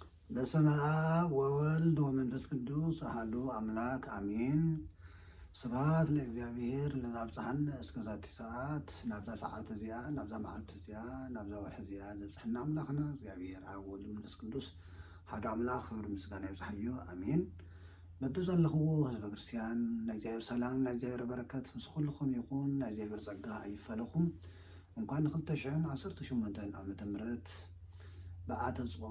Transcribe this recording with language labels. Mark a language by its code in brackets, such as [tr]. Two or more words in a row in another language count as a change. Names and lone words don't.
[gez] በስመ አብ ወወልድ ወመንፈስ ቅዱስ አሐዱ አምላክ አሜን። ስብሐት ለእግዚአብሔር ለዘአብጽሐነ እስከ ዛቲ ሰዓት። [ti] ናብዛ ሰዓት እዚኣ ናብዛ መዓልቲ እዚኣ ናብዛ ወርሒ እዚኣ ዘብጽሐና አምላኽና እግዚአብሔር አብ ወልድ መንፈስ ቅዱስ ሓደ አምላኽ ክብሪ ምስጋና ይብጽሕዮ አሜን። በብዘለኽዎ ህዝበ ክርስቲያን ናይ እግዚአብሔር ሰላም ናይ እግዚአብሔር በረከት ምስ ኩልኩም ይኹን። ናይ እግዚአብሔር ጸጋ አይፈለኩም። እንኳን 2018 ዓመተ ምህረት በዓተ ጾም